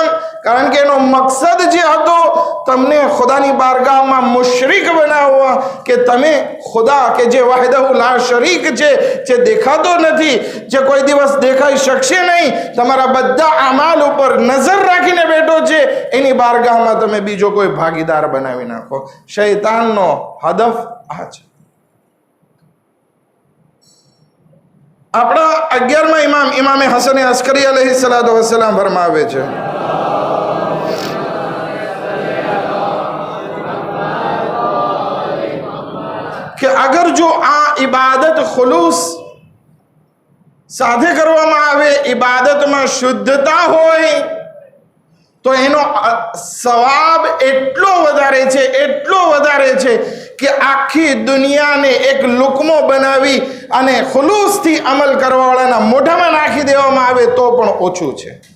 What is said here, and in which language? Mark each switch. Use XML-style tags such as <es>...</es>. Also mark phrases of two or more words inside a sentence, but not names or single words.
<gu>કારણ કે એનો મકસદ જે હતો તમને ખુદાની બારગાહમાં મુશરિક બનાવવા, કે તમે ખુદા કે જે</gu> <ar>وحده لا شريك</ar> <gu>છે, જે દેખાતો નથી, જે કોઈ દિવસ દેખાઈ શકશે નહીં, તમારા બધા અમાલ ઉપર નજર રાખીને બેઠો છે, એની બારગાહમાં તમે બીજો કોઈ ભાગીદાર બનાવી નાખો. શૈતાનનો હદફ આ છે. આપણા 11મા ઇમામ ઇમામે હસન અસ્કરી</gu> <ar>عليه الصلاة والسلام</ar> <gu>ફરમાવે છે કે અગર જો આ ઇબાદત ખુલૂસ સાથે કરવામાં આવે, ઇબાદતમાં શુદ્ધતા હોય તો એનો સવાબ એટલો વધારે છે, એટલો વધારે છે કે આખી દુનિયાને એક લુકમો બનાવી અને ખુલૂસથી અમલ કરવાવાળાના મોઢામાં નાખી દેવામાં આવે તો પણ ઓછું છે.</gu>